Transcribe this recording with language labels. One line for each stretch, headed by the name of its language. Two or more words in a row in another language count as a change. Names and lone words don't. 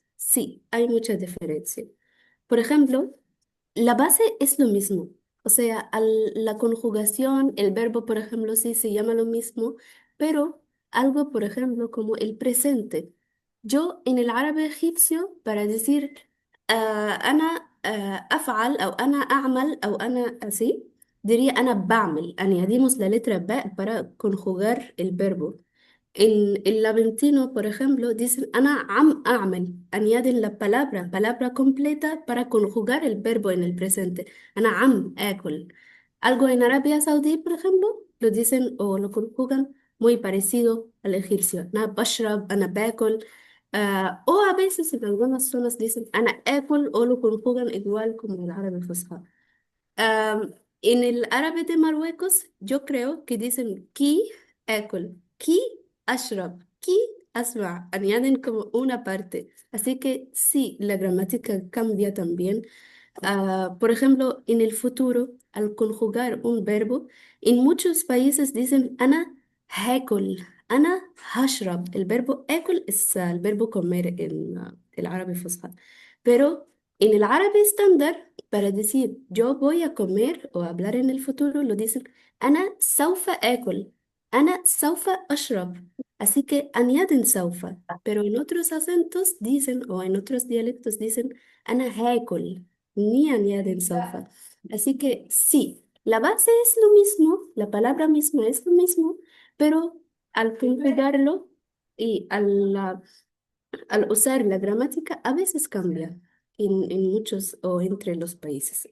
Spanish: Sí, hay mucha diferencia. Por ejemplo, la base es lo mismo. O sea, la conjugación, el verbo, por ejemplo, sí se llama lo mismo, pero algo, por ejemplo, como el presente. Yo en el árabe egipcio, para decir
Arabic: أنا أفعل أو أنا أعمل أو أنا
Spanish: así, diría
Arabic: أنا بعمل.
Spanish: Añadimos la letra ba para conjugar el verbo. En el laventino, por ejemplo, dicen
Arabic: أنا عم أعمل.
Spanish: Añaden la palabra completa para conjugar el verbo en el presente.
Arabic: أنا عم آكل.
Spanish: Algo en Arabia Saudí, por ejemplo, lo dicen o lo conjugan muy parecido al egipcio.
Arabic: أنا بشرب, أنا باكل.
Spanish: O a veces en algunas zonas dicen
Arabic: أنا آكل
Spanish: o lo conjugan igual como el árabe fusha. En el árabe de Marruecos, yo creo que dicen
Arabic: كي آكل، كي أشرب، كي أسمع,
Spanish: añaden como una parte. Así que sí, la gramática cambia también. Por ejemplo, en el futuro, al conjugar un verbo, en muchos países dicen
Arabic: أنا هاكل، أنا هشرب.
Spanish: El verbo akul es el verbo comer en el árabe fusha. Pero en el árabe estándar, para decir yo voy a comer o hablar en el futuro, lo dicen
Arabic: أنا سوف آكل, أنا سوف أشرب.
Spanish: Así que añaden saufa, pero en otros acentos dicen, o en otros dialectos dicen
Arabic: أنا هاكل,
Spanish: ni añaden saufa. Así que sí, la base es lo mismo, la palabra misma es lo mismo, pero al conjugarlo y al usar la gramática a veces cambia en muchos o entre los países.